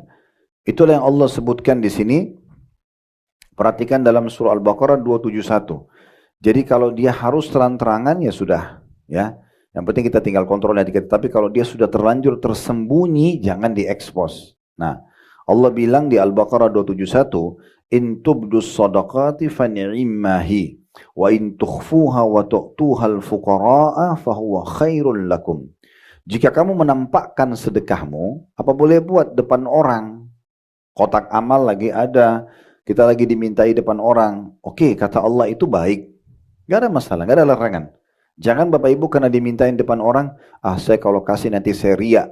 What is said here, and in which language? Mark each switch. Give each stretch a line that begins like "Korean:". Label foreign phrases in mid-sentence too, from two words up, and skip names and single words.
Indonesian: Itulah yang Allah sebutkan di sini. Perhatikan dalam surah Al-Baqarah 271. Jadi kalau dia harus terang-terangan ya sudah. Ya. Yang penting kita tinggal kontrol hati kita. Tapi kalau dia sudah terlanjur tersembunyi, jangan diekspos. Nah, Allah bilang di Al-Baqarah 271,
Arabic: إن تبدوا الصدقات فنعما هي وإن تخفوها وتؤتوها الفقراء فهو خير لكم.
Indonesian: Jika kamu menampakkan sedekahmu, apa boleh buat depan orang? Kotak amal lagi ada, kita lagi dimintai depan orang. Oke, kata Allah itu baik. Gak ada masalah, gak ada larangan. Jangan Bapak Ibu karena dimintain depan orang, saya kalau kasih nanti saya riak.